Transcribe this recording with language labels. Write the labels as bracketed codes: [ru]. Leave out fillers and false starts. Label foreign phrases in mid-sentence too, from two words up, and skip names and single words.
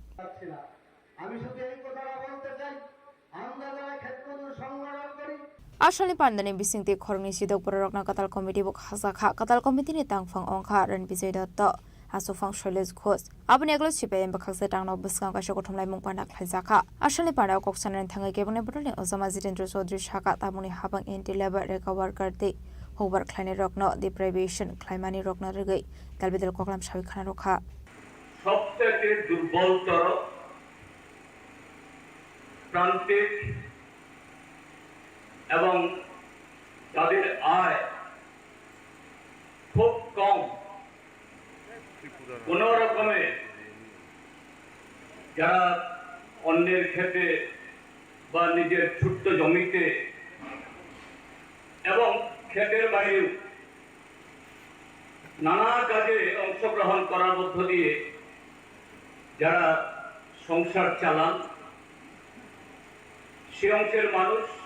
[bn] আমি শুধু এই কথাটা বলতে চাই আমরা যারা ক্ষেত্রগুলো সংগঠন করি [trp] Ashali Pandani Bisingti Khorangni Sidok Borokna Katal Committee Bok Hasakha Katal Committee ni Tangphang Ongkha Ran Bijay Datta Asofang Shailesh Ghosh Abni Aglo CPIM Bakhakse Tangno Biskang Ka Shokothomlai Mungpanda Khaijaka Ashali Panda Koksanan Thangai Kebone Bodole Ozama Jitendra Chaudhary Shaka Tamuni Habang [en] Anti Labor [trp] Reka [en] Worker Day [trp] Hobar Khlaini Rokno Deprivation Khlaimani Rokna Regai Dalbidel Koklam Shawi Khana Rokha [bn] সবথেকে দুর্বলতর প্রান্তিক এবং তাদের আয় খুব কম কোন রকমে যারা অন্যের ক্ষেতে বা নিজের ছোট্ট জমিতে এবং ক্ষেতের বাইরেও নানা কাজে অংশগ্রহণ করার মধ্য দিয়ে যারা সংসার চালান সে অংশের মানুষ